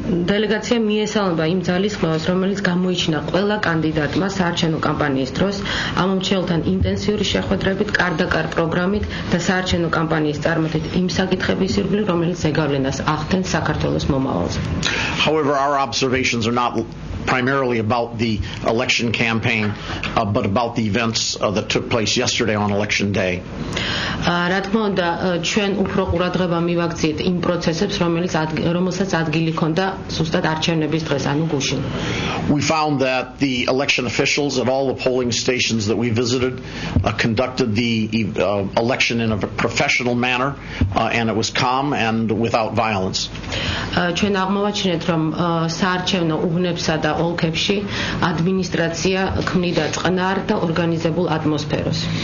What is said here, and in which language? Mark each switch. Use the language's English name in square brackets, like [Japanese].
[Georgian] დელეგაცია მიესალმება იმ ძალისხმევას, რომელიც გამოიჩინა ყველა კანდიდატმა საარჩევნო კამპანიის დროს ამომრჩეველთან ინტენსიური შეხვედრებით, კარ-და-კარ პროგრამით და საარჩევნო კამპანიის წარმართით იმ საკითხების ირგვლივ, რომელიც ზეგავლენას ახდენს საქართველოს მომავალზე. [English] However, our observations are not primarily about the election campaign, but about the events that took place yesterday on election day. [Georgian] რა თქმა უნდა, ჩვენ უფრო ყურადღება მივაქციეთ იმ პროცესებს, რომელსაც ადგილი ჰქონდა ზუსტად არჩევნების დღეს, ანუ გუშინ. [English] We found that the election officials at all the polling stations that we visited conducted the election in a professional manner, and it was calm and without violence. [Georgian] ჩვენ აღმოვაჩინეთ, რომ საარჩევნო უბნებსა და ოლქებში ადმინისტრაცია ქმნიდა წყნარ და ორგანიზებულ ატმოსფეროს.